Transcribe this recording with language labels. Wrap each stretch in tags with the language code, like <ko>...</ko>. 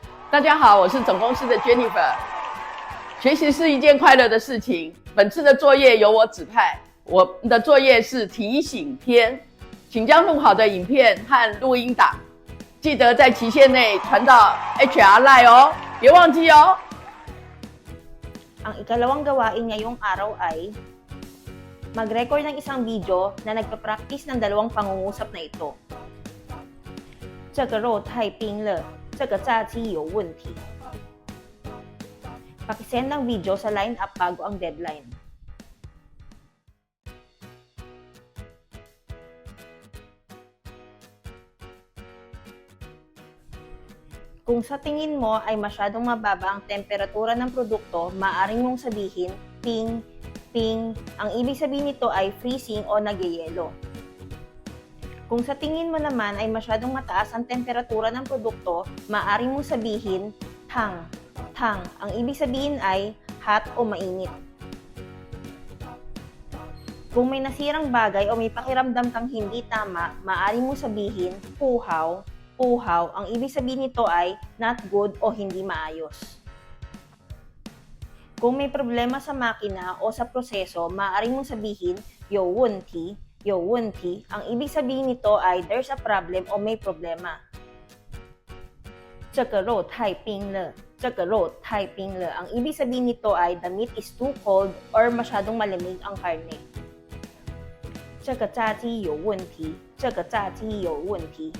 <zh>大家好，我是总公司的 Jennifer。学习是一件快乐的事情。本次的作业由我指派，我的作业是提醒篇，请将录好的影片和录音档，记得在期限内传到 HR Line 哦，别忘记哦。</zh> <tl>Ang ikalawang gawain ngayong araw ay mag-record ng isang video na nagpa-practice ng 2 pangungusap na ito.</tl> <zh>这个肉太冰了，这个炸鸡有问题.</zh> <tl>Pakisend ng video sa lineup bago ang deadline. Kung sa tingin mo ay masyadong mababa ang temperatura ng produkto, maaaring mong sabihin, ping, ping. Ang ibig sabihin nito ay freezing o nagyayelo. Kung sa tingin mo naman ay masyadong mataas ang temperatura ng produkto, maaaring mong sabihin, tang, tang. Ang ibig sabihin ay hot o mainit. Kung may nasirang bagay o may pakiramdam kang hindi tama, maaaring mong sabihin, puhaw, puhaw. Ang ibig sabihin nito ay</tl> <en>not good</en> <tl>o hindi maayos. Kung may problema sa makina o sa proseso, maaari mong sabihin,</tl> <zh>有问题, 有问题.</zh> <tl>Ang ibig sabihin nito ay</tl> <en>there's a problem</en> <tl>o may problema.</tl> <zh>这个肉太冰了，这个肉太冰了.</zh> <tl>Ang ibig sabihin nito ay</tl> <en>the meat is too cold</en> <tl>or masyadong malamig ang karne.</tl> <zh>这个炸鸡有问题，这个炸鸡有问题.</zh>